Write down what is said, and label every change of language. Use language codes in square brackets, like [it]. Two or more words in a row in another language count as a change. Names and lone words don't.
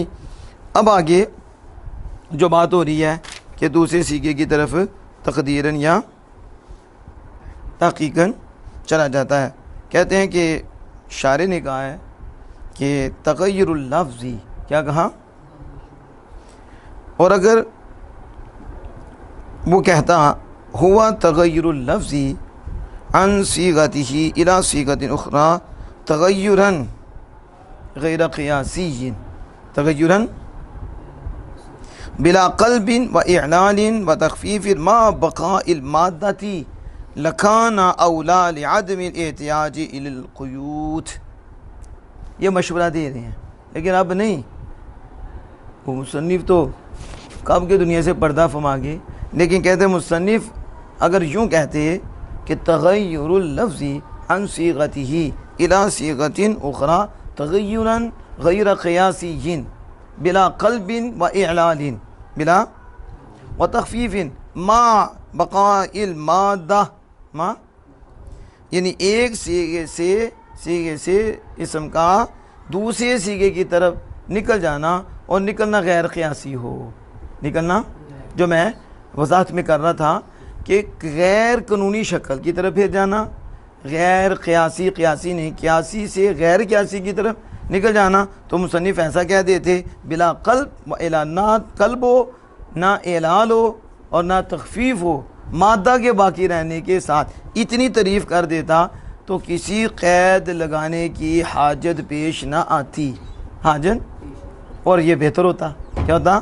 [ur] اب آگے جو بات ہو رہی ہے کہ دوسرے سیغے کی طرف تقدیراً یا تحقیقاً چلا جاتا ہے، کہتے ہیں کہ شارح نے کہا ہے کہ [ar] تغیر اللفظی، [ur] کیا کہا؟ اور اگر وہ کہتا ہوا [ar] تغیر اللفظی عن صیغتہ الی صیغۃ اخری تغیراً غیر قیاسی، تغیراً بلا قلب و اعلال و تخفیف ما بقاء المادۃ لکان اولی لعدم الاحتیاج الی القیود۔ [ur] یہ مشورہ دے رہے ہیں، لیکن اب نہیں، وہ مصنف تو کب کے دنیا سے پردہ فرما گئے، لیکن کہتے ہیں مصنف اگر یوں کہتے کہ [ar] تغیر اللفظ عن صیغتہ الی صیغۃ اخری تغیراً غیر قیاسی بلا قلب و اعلال بلا و تخفیف ما بقاء المادہ، [ur] ما یعنی ایک سیغے سے اسم کا دوسرے سیغے کی طرف نکل جانا، اور نکلنا غیر قیاسی ہو، نکلنا جو میں وضاحت میں کر رہا تھا کہ غیر قانونی شکل کی طرف پھر جانا، غیر قیاسی، قیاسی نہیں، قیاسی سے غیر قیاسی کی طرف نکل جانا، تو مصنف ایسا کہہ دیتے [ar] بلا قلب و اعلانات، [ur] قلب ہو نہ اعلال ہو اور نہ تخفیف ہو، مادہ کے باقی رہنے کے ساتھ اتنی تعریف کر دیتا تو کسی قید لگانے کی حاجت پیش نہ آتی، حاجت، اور یہ بہتر ہوتا، کیا ہوتا؟